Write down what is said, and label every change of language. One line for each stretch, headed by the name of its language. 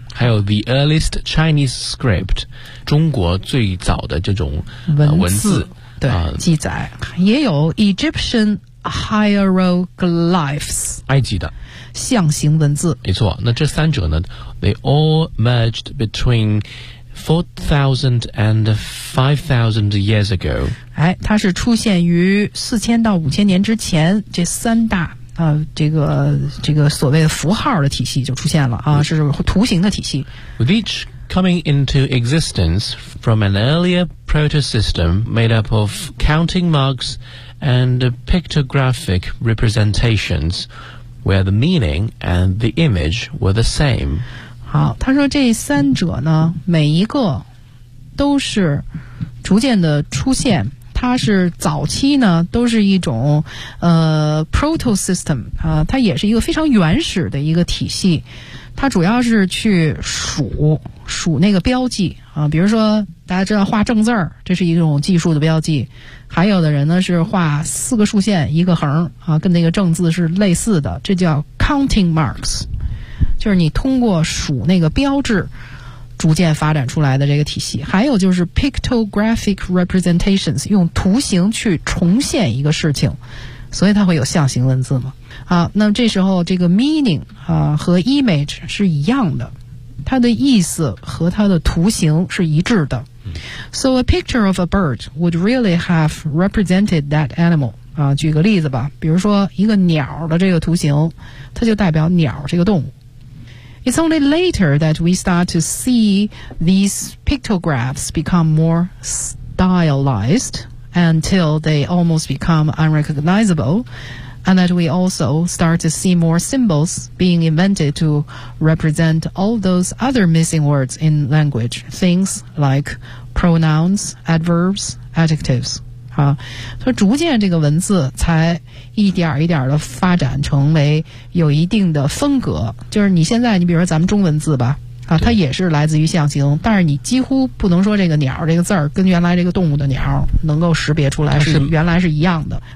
Chinese: 还有
English: the earliest Chinese script
Chinese: 中国最早的这种、文字对、记载也有 Egyptian hieroglyphs 埃及的象形文字没错那这三者呢
English: they all merged between 4000 and 5000 years ago
Chinese: 哎，它是出现于4000到5000年之前这三大这个所谓的符号的体系就出现了啊，是图形的体系
English: with each coming into existence from an earlier proto-system made up of counting marks and pictographic representationsWhere the meaning and the image were the same.
Chinese: 好，他说这三者呢，每一个都是逐渐的出现。它是早期呢，都是一种proto system 啊，它也是一个非常原始的一个体系。它主要是去数那个标记啊，比如说大家知道画正字儿，这是一种技术的标记。还有的人呢是画四个竖线一个横啊，跟那个正字是类似的，这叫 counting marks， 就是你通过数那个标志逐渐发展出来的这个体系。还有就是 pictographic representations， 用图形去重现一个事情，所以它会有象形文字嘛。啊，那这时候这个 meaning 啊和 image 是一样的，它的意思和它的图形是一致的。
English: So a picture of a bird would really have represented that animal.
Chinese: 啊，举个例子吧，比如说一个鸟的这个图形，它就代表鸟这个动物。
English: It's only later that we start to see these pictographs become more stylized until they almost become unrecognizable, and that we also start to see more symbols being invented to represent all those other missing words in language, things like pronouns, adverbs, adjectives.
Chinese: 啊，所以逐渐这个文字才一点一点的发展成为有一定的风格，就是你现在你比如说咱们中文字吧，啊，它也是来自于象形，但是你几乎不能说这个鸟这个字儿跟原来这个动物的鸟能够识别出来是原来是一样的。